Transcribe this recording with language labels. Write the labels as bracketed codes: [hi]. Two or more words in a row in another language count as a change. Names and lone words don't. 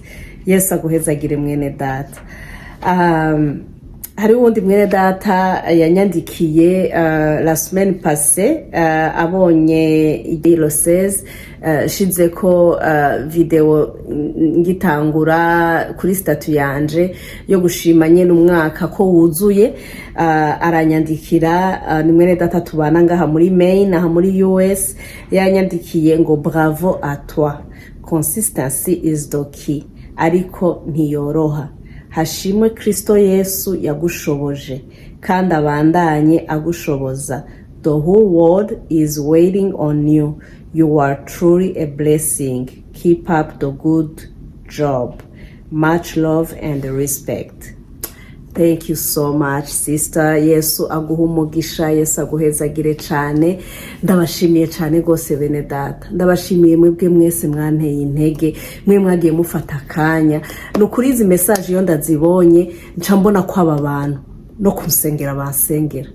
[rn] Yesu aguhezagire mwene data. Hari uwundi mwene data yanyandikiye [fr] la semaine passée, [rn] abonye igiro 16 shize ko video ngitangura kuri statut yanje yo gushima nyene umwaka ko wuzuye. Aranyandikira, ni mwene data tubana ngaha muri Maine, aha muri US. Yanyandikiye ngo [fr] bravo à toi, [en] consistency is the key, [rn] ariko ntiyoroha. Hashimwe Kristo Yesu yagushoboje kandi abandanye agushoboza. [en] The whole world is waiting on you. You are truly a blessing. Keep up the good job. Much love and respect. Thank you so much sister. [rn] Yesu aguha umugisha, Yesu aguhezagire cyane. Ndabashimiye cyane gose bene data, ndabashimiye mwebwe mwese mwanteye intege, mwe mwagiye mufata akanya. Nukuri izi message yo ndazibonye nca mbona ko aba bantu no kunsengera bansengera.